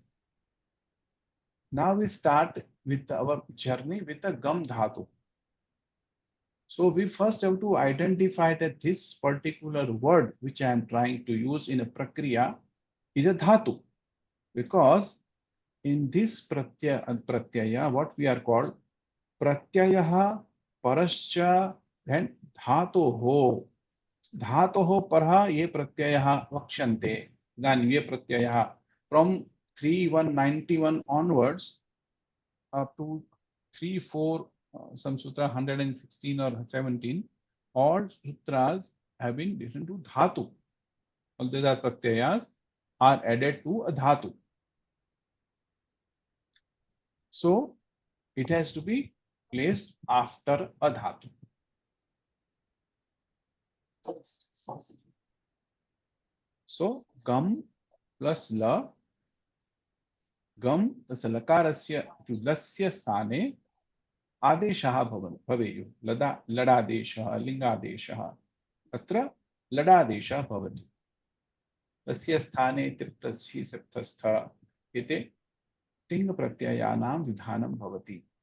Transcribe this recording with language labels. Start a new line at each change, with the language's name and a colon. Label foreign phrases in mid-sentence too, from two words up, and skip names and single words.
English: Now we start with our journey with the gam dhatu. So we first have to identify that this particular word which I am trying to use in a prakriya is a dhatu, because in this pratyaya, what we are called
Sanskrit: प्रत्ययः परश्च
English: then dhatoho.
Sanskrit: धातोः परे ये प्रत्ययाः वक्ष्यन्ते.
English: Then
Sanskrit: ये प्रत्ययाः
English: from 3.191 onwards up to 3.4 some sutra 116 or 17, all sutras have been written to dhatu. All these are pratyayas are added to a dhatu. So it has to be placed after a dhatu.
Sanskrit: So gam plus la, gam plus lakarasya to लस्य स्थाने आदेशः भवेयुः. लडादेशः लिंगादेशः. अत्र लडादेशः भवति. तस्य स्थाने तृप्तस्य सप्तस्थ इति तिङ् प्रत्ययानां विधानं भवति.